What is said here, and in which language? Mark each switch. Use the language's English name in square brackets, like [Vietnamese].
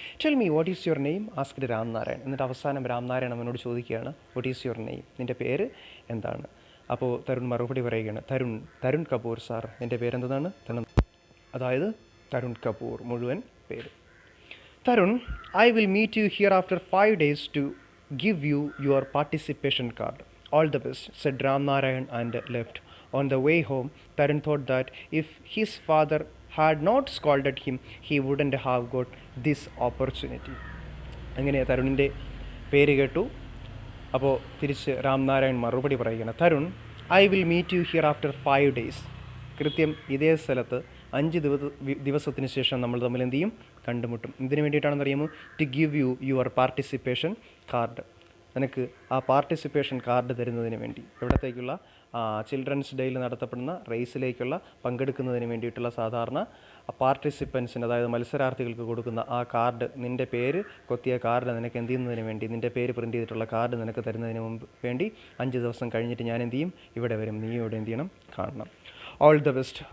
[English] Tell me, what is your name? Asked Ramnarayan. [Malayalam] എന്നിട്ട് അവസാനം രാംനാരായൺ അവനോട് ചോദിക്കുകയാണ്, [English] what is your name, [Malayalam] നിൻ്റെ പേര് എന്താണ്? അപ്പോൾ തരുൺ മറുപടി പറയുകയാണ്, തരുൺ കപൂർ സാർ, എൻ്റെ പേരെന്താണ്? അതായത് തരുൺ കപൂർ, മുഴുവൻ പേര്. [English] Tarun, I will meet you here after 5 days to give you your participation card. All the best, said Ram Narayan and left. On the way home, Tarun thought that if his father had not scolded him, he wouldn't have got this opportunity. [Malayalam] അങ്ങനെ തരുണിൻ്റെ പേര് കേട്ടു. അപ്പോൾ തിരിച്ച് രാംനാരായൺ മറുപടി പറയുകയാണ്, [English] Tarun, I will meet you here after 5 days. [Malayalam] കൃത്യം ഇതേ സ്ഥലത്ത് 5 ദിവസത്തിന് ശേഷം നമ്മൾ തമ്മിൽ എന്ത് ചെയ്യും, കണ്ടുമുട്ടും. ഇതിന് വേണ്ടിയിട്ടാണെന്ന് അറിയാമോ? [English] To give you your participation card. [Malayalam] നിനക്ക് ആ പാർട്ടിസിപ്പേഷൻ കാർഡ് തരുന്നതിന് വേണ്ടി, എവിടത്തേക്കുള്ള, ചിൽഡ്രൻസ് ഡേയിൽ നടത്തപ്പെടുന്ന റേസിലേക്കുള്ള പങ്കെടുക്കുന്നതിന് വേണ്ടിയിട്ടുള്ള സാധാരണ പാർട്ടിസിപ്പൻസിന്, അതായത് മത്സരാർത്ഥികൾക്ക് കൊടുക്കുന്ന ആ കാർഡ്, നിൻ്റെ പേര് കൊത്തിയ കാർഡ് നിനക്ക് എന്ത് ചെയ്യുന്നതിന് വേണ്ടി, നിൻ്റെ പേര് പ്രിൻ്റ് ചെയ്തിട്ടുള്ള കാർഡ് നിനക്ക് തരുന്നതിന് വേണ്ടി 5 ദിവസം കഴിഞ്ഞിട്ട് ഞാൻ എന്ത് ചെയ്യും, ഇവിടെ വരും, നീ ഇവിടെ എന്ത് ചെയ്യണം, കാണണം. [English] All the best.